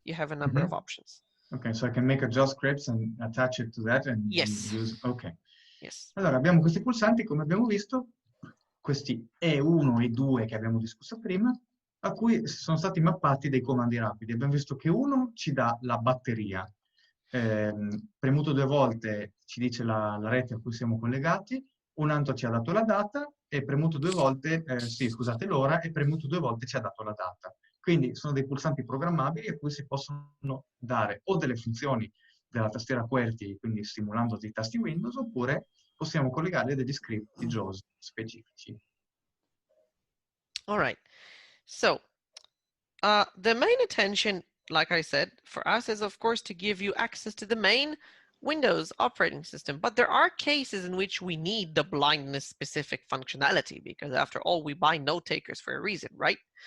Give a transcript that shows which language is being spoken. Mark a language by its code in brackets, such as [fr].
[en] You have a number of options. Okay, so I can make a JAWS script and attach it to that and yes. Use. Okay. Yes. [it] Allora abbiamo questi pulsanti, come abbiamo visto, questi E1 e 2 che abbiamo discusso prima, a cui sono stati mappati dei comandi rapidi. Abbiamo visto che uno ci dà la batteria. Premuto 2 volte ci dice la rete a cui siamo collegati, un altro ci ha dato la data e premuto 2 volte, scusate, l'ora, e premuto 2 volte ci ha dato la data. Quindi sono dei pulsanti programmabili a cui si possono dare o delle funzioni della tastiera QWERTY, quindi simulando dei tasti Windows, oppure possiamo collegare degli script JAWS specifici. [en] All right. So, the main intention, like I said, for us is, of course, to give you access to the main Windows operating system. But there are cases in which we need the blindness-specific functionality, because after all, we buy note takers for a reason, right?